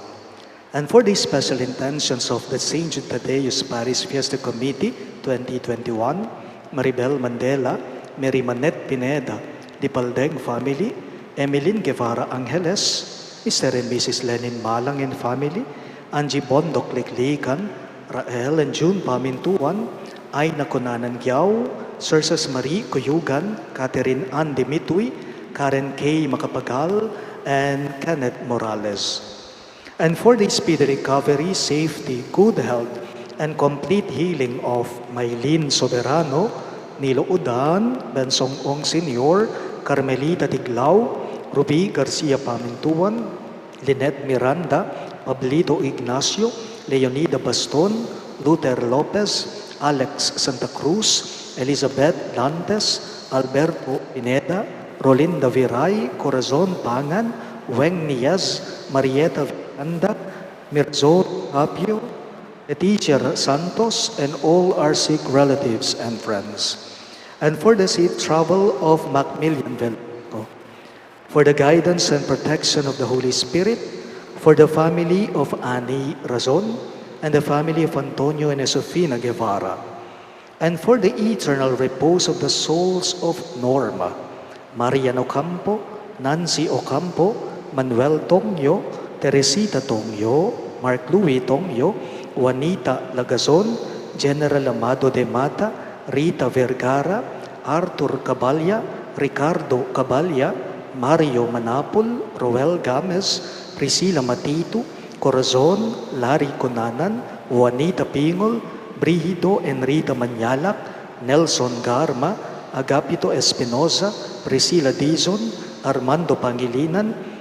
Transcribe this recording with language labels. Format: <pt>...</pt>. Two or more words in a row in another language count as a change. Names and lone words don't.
<en>And for the special intentions of the St. Jude Thaddeus Paris Fiesta Committee 2021, Maribel Mandela, Mary Manette Pineda, the Paldeng family, Emeline Guevara Angeles, Mr. and Mrs. Lenin Malang and family, Angie Bondok Liklikan, Rael and June Pamintuan, Aina Conanan Giao, Cersas Marie Cuyugan, Catherine Ann Dimitui, Karen K. Macapagal, and Kenneth Morales. And for the speedy recovery, safety, good health, and complete healing of Maylene Soberano, Nilo Udan, Bensong Ong Sr., Carmelita Tiglao, Ruby Garcia Pamintuan, Lynette Miranda, Pablito Ignacio, Leonida Baston, Luther Lopez, Alex Santa Cruz, Elizabeth Dantes, Alberto Pineda, Rolinda Viray, Corazon Pangan, Weng Niaz, Marieta Vanda, Mirzo Apio, Leticia Santos, and all our sick relatives and friends. And for the safe travel of Macmillan Velasco, for the guidance and protection of the Holy Spirit, for the family of Annie Razon, and the family of Antonio and Josefina Guevara, and for the eternal repose of the souls of Norma, Marian Ocampo, Nancy Ocampo, Manuel Tongyo, Teresita Tongyo, Mark Louis Tongyo, Juanita Lagazon, General Amado de Mata, Rita Vergara, Arthur Caballa, Ricardo Caballa, Mario Manapul, Roel Gamez, Priscilla Matito, Corazon, Larry Conanan, Juanita Pingol, Brigido Enrita Manyalak, Nelson Garma, Agapito Espinosa, Priscilla Dizon, Armando Pangilinan,</en>